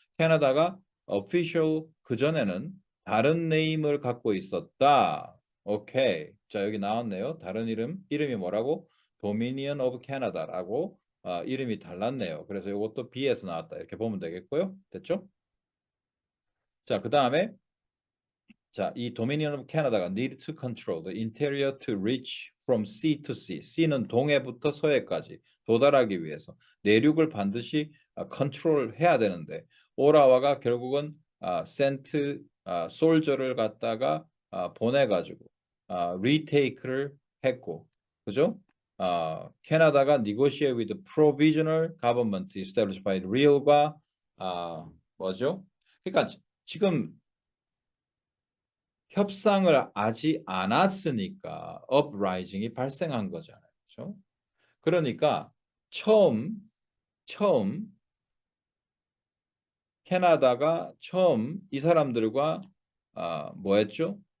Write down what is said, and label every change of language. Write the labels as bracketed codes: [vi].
[ko] 캐나다가 official 그전에는 다른 네임을 갖고 있었다. 오케이. 자, 여기 나왔네요. 다른 이름이 뭐라고? 도미니언 오브 캐나다라고 이름이 달랐네요. 그래서 이것도 B에서 나왔다. 이렇게 보면 되겠고요. 됐죠? 자, 그 다음에 자, 이 [en] Dominion of Canada가 need to control the interior to reach from sea to sea. [ko] C는 동해부터 서해까지 도달하기 위해서 내륙을 반드시 컨트롤 해야 되는데 오라와가 결국은 센트 솔저를 갖다가 보내가지고 리테이크를 했고, 그죠? [en] 캐나다가 negotiate with the provisional government established by real과 [ko] 뭐죠? 그러니까 지금 협상을 하지 않았으니까 uprising이 발생한 거잖아요. 그렇죠? 그러니까 처음 처음 캐나다가 처음 이 사람들과 뭐 했죠?